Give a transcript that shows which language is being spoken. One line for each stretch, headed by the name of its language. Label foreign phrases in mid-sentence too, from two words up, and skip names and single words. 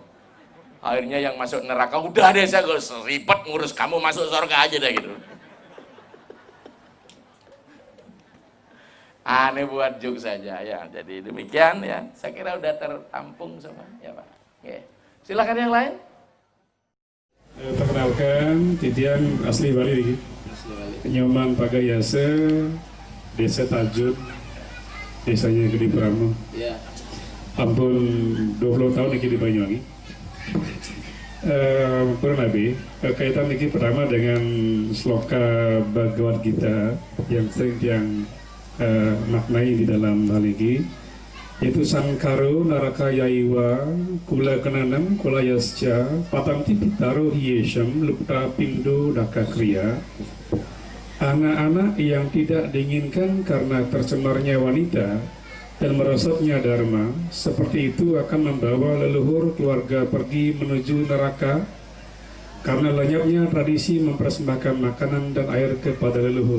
Indonesian: Akhirnya yang masuk neraka udah deh saya ribet ngurus kamu masuk surga aja deh gitu. Aneh buat juk saja ya. Jadi demikian ya. Saya kira udah tertampung semua ya Pak. Oke. Silakan yang lain. Perkenalkan Titian asli Bali. Nyoman Pagayase, Desa Tajud, desanya Gede Pramo. Ya. Ampun 20 tahun di Banyuwangi. Kurang lebih kaitan ini pertama dengan sloka Bhagavad Gita yang sering yang maknai di dalam hal ini, yaitu
Sanskrit: सङ्करो नरकायैव कुलघ्नानां कुलस्य च पतन्ति पितरो ह्येषां लुप्तपिण्डोदकक्रियाः.
Indonesian: Anak-anak yang tidak diinginkan karena tercemarnya wanita dan merosotnya dharma, seperti itu akan membawa leluhur keluarga pergi menuju neraka karena lenyapnya tradisi mempersembahkan makanan dan air kepada leluhur.